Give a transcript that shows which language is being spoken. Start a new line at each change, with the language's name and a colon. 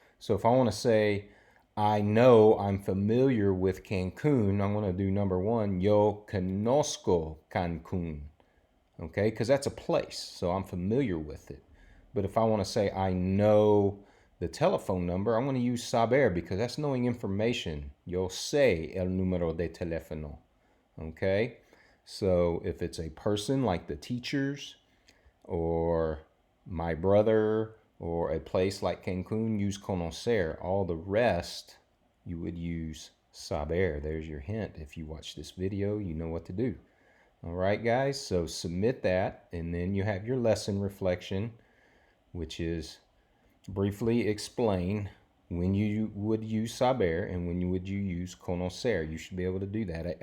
English: So if I want to say, I know, I'm familiar with Cancun, I'm going to do number 1,
Spanish: yo conozco Cancun.
English: Okay, because that's a place, so I'm familiar with it. But if I want to say I know the telephone number, I'm going to use saber because that's knowing information.
Spanish: Yo sé el número de teléfono.
English: Okay, so if it's a person like the teachers or my brother or a place like Cancun, use conocer. All the rest you would use saber. There's your hint. If you watch this video, you know what to do. All right, guys, so submit that, and then you have your lesson reflection, which is briefly explain when you would use saber and when you would use conocer. You should be able to do that.